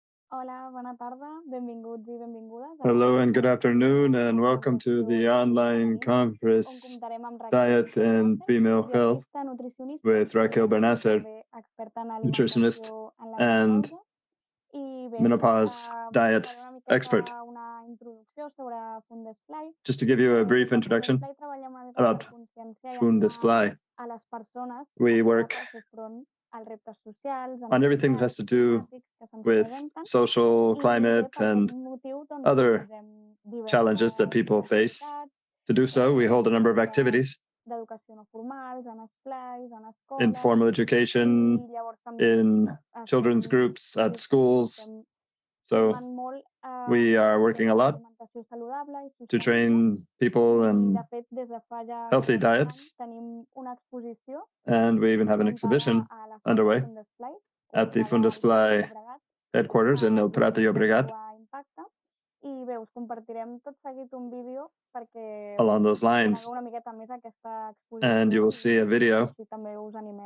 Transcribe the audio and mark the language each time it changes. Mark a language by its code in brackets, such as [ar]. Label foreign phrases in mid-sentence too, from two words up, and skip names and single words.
[ca] Hola, bona tarda, benvinguts i benvingudes a [en] Hello and good afternoon, and [ca] una [en] welcome to the [ca] sessió [en] online on conference [ca] comptarem amb Raquel [en] Diet and [ca] Bernácer, [en] Female Health [ca] dietista nutricionista [en] with Raquel [ca] i [en] Bernácer, [ca] també experta en [en] nutritionist [ca] alimentació en la [en] and [ca] menopausa. I bé, [en] menopause diet [ca] faré una [en] expert. [ca] miqueta una introducció sobre Fundesplai. [en] Just to give you a brief [ca] A [en] introduction [ca] Fundesplai treballem una mica [en] about [ca] per conscienciar i animar [en] Fundesplai, [ca] a les persones [en] we [ca] a [en] work [ca] fer front als reptes socials, [en] on everything that has to do [ca] climàtics que se'ns [en] with [ca] presenten. [en] social, [ca] I bé, [en] climate, [ca] per aquest [en] and [ca] motiu doncs, [en] other [ca] organitzem [en] challenges that [ca] diverses [en] people face. [ca] activitats, [en] To do so, we hold a number of activities, [ca] d'educació no formals, en esplais, en escoles, [en] informal education, [ca] i llavors també [en] in children's [ca] estem, [en] groups at schools. So [ca] formant molt [en] we are working a lot [ca] alimentació saludable i [en] to [ca] sostenible. [en] train people [ca] I [en] in [ca] de fet, des de fa ja [en] healthy [ca] 4 [en] diets, [ca] anys tenim una exposició [en] and we even have an [ca] muntada [en] exhibition [ca] a la seu de [en] underway [ca] Fundesplai, [en] at the [ca] ubicada al Prat de [en] Fundesplai [ca] Llobregat, [en] headquarters in El Prat de Llobregat. [ca] Impacte. I bé, us compartirem tot seguit un vídeo perquè [en] Along those lines, [ca] conegueu una miqueta més aquesta exposició [en] and you will see a video [ca] així també us animem